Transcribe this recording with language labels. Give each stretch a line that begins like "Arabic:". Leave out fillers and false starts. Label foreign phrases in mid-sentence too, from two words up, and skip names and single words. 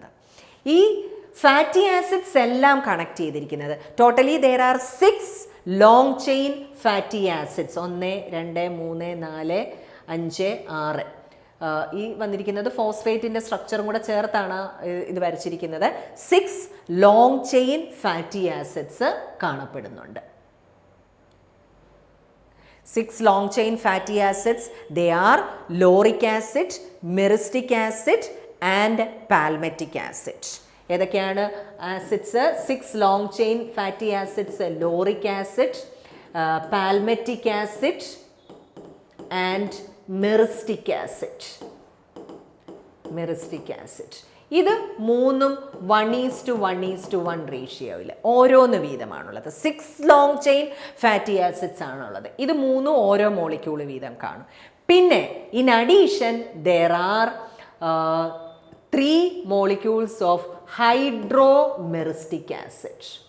Malayalam: ഈ
English: fatty acids
Malayalam: എല്ലാം കണക്ട് ചെയ്തിരിക്കുന്നത്
English: totally there are 6 long chain fatty acids.
Malayalam: 1, 2, 3, 4, 5, 6. ഈ വന്നിരിക്കുന്നത് ഫോസ്ഫേറ്റിൻ്റെ സ്ട്രക്ചറും കൂടെ ചേർത്താണ് ഇത് വരച്ചിരിക്കുന്നത്.
English: 6 long chain fatty acids
Malayalam: കാണപ്പെടുന്നുണ്ട്.
English: 6 long chain fatty acids, they are lauric acid, myristic acid and palmitic acid.
Malayalam: ഏതൊക്കെയാണ് ആസിഡ്സ്?
English: 6 long chain fatty acids, lauric acid, palmitic acid and myristic acid.
Malayalam: ഇത് 3ഉം 1:1:1 റേഷ്യോയിൽ ഓരോന്ന് വീതമാണുള്ളത്.
English: 6 long chain fatty acids
Malayalam: ആണുള്ളത്. ഇത് 3 ഓരോ മോളിക്യൂൾ വീതം കാണും.
English: പിന്നെ in addition there are 3 molecules of hydromyristic acid.